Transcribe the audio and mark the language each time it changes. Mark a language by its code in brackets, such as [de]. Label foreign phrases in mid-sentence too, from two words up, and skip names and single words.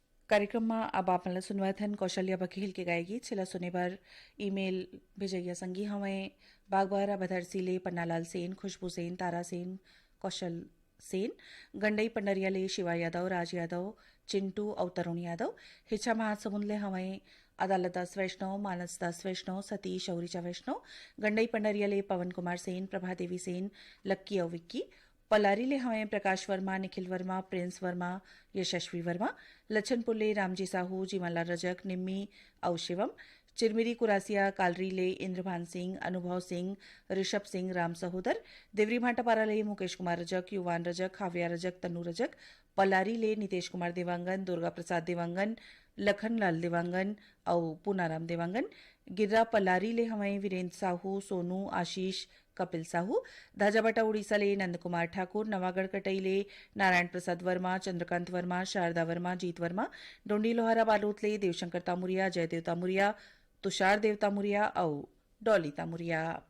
[hne] कार्यक्रमમાં अब आपने सुनवाया थन कौशल्या बघेल के गाय गीत छिला सुने पर ईमेल भेजैया संगी हमें बागबारा बधरसीले पन्नालाल सेन खुशबू सेन तारा सेन कौशल सेन गंडई पंडरियाले शिवा यादव राज यादव चिंटू और तरुण यादव हिच्छा महासमुंदले हमें अदालत दास वैष्णव मानस दास वैष्णव सतीश औरिचा वैष्णव गंडई पंडरियाले पवन कुमार सेन प्रभा देवी सेन लक्की और विक्की पलारीले हमें प्रकाश वर्मा निखिल वर्मा प्रिंस वर्मा यशस्वी वर्मा लच्छनपुरले रामजी साहू जीवनलाल रजक निम्मी और शिवम चिरमिरी कुरासिया कालरीले इंद्रभान सिंह अनुभव सिंह ऋषभ सिंह राम सहोदर देवरी भाटापाराले मुकेश कुमार रजक युवान रजक हाव्या रजक तनु रजक पलारीले नितेश कुमार देवांगन दुर्गा प्रसाद देवांगन लखनलाल देवांगन और पूनाराम देवांगन गिर्रा पलारीले हमें वीरेंद्र साहू सोनू आशीष कपिल साहू धाजाबाटा उड़ीसाले नंदकुमार ठाकुर नवागढ़ कटईले नारायण प्रसाद वर्मा चंद्रकांत वर्मा शारदा वर्मा जीत वर्मा डोंडी लोहारा बालोतले देवशंकर तामुरिया जयदेव तामुरिया तुषार देव तामुरिया और डॉली तामुरिया।